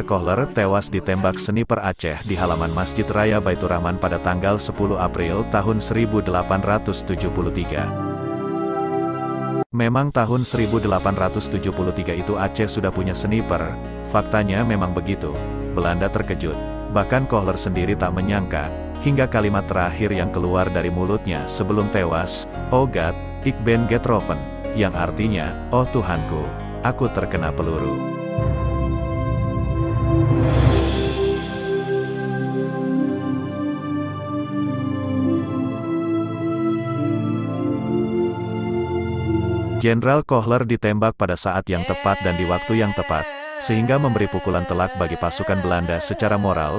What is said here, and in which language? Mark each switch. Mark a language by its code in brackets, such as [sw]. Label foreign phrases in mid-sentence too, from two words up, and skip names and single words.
[id] Kohler tewas ditembak sniper Aceh di halaman Masjid Raya Baitur Rahman pada tanggal 10 April tahun 1873. Memang tahun 1873 itu Aceh sudah punya sniper, faktanya memang begitu. Belanda terkejut, bahkan Kohler sendiri tak menyangka, hingga kalimat terakhir yang keluar dari mulutnya sebelum tewas, [nl] "Oh God, ik ben getroffen," [id] yang artinya, "Oh Tuhanku, aku terkena peluru." Jenderal Kohler ditembak pada saat yang tepat dan di waktu yang tepat, sehingga memberi pukulan telak bagi pasukan Belanda secara moral.